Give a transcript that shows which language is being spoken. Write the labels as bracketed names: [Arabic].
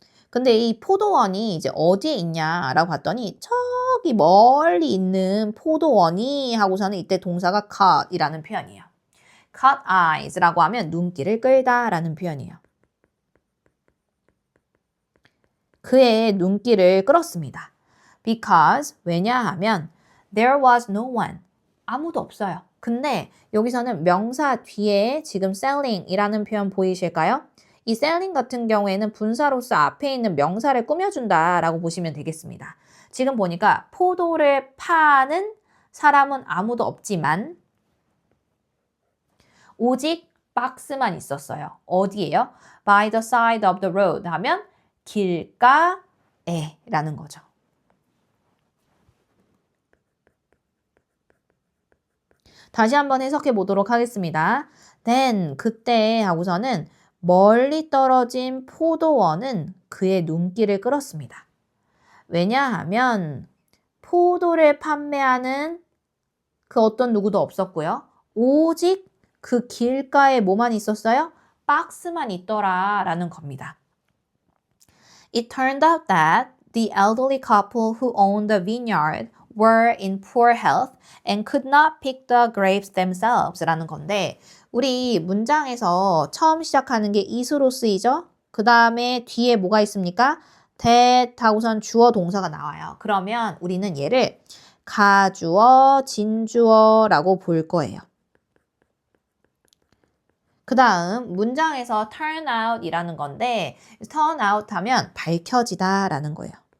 [Korean] 근데 이 포도원이 이제 어디에 있냐라고 봤더니 저기 멀리 있는 포도원이 하고서는 이때 동사가 caught이라는 표현이에요. caught eyes라고 하면 눈길을 끌다라는 표현이에요. 그의 눈길을 끌었습니다. [English] Because [Korean] 왜냐하면 [English] there was no one [Korean] 아무도 없어요. 근데 여기서는 명사 뒤에 지금 selling이라는 표현 보이실까요? 이 selling 같은 경우에는 분사로서 앞에 있는 명사를 꾸며준다라고 보시면 되겠습니다. 지금 보니까 포도를 파는 사람은 아무도 없지만 오직 박스만 있었어요. 어디예요? [English] By the side of the road [Korean] 하면 길가에 라는 거죠. 다시 한번 해석해 보도록 하겠습니다. Then 그때 하고서는 멀리 떨어진 포도원은 그의 눈길을 끌었습니다. 왜냐하면 포도를 판매하는 그 어떤 누구도 없었고요. 오직 그 길가에 뭐만 있었어요? 박스만 있더라라는 겁니다. [English] It turned out that the elderly couple who owned the vineyard were in poor health and could not pick the grapes themselves [Korean] 라는 건데 우리 문장에서 처음 시작하는 게 is로 쓰이죠? 그 다음에 뒤에 뭐가 있습니까? that 하고선 주어 동사가 나와요. 그러면 우리는 얘를 가주어, 진주어라고 볼 거예요. 그 다음 문장에서 turn out 이라는 건데 turn out 하면 밝혀지다 라는 거예요.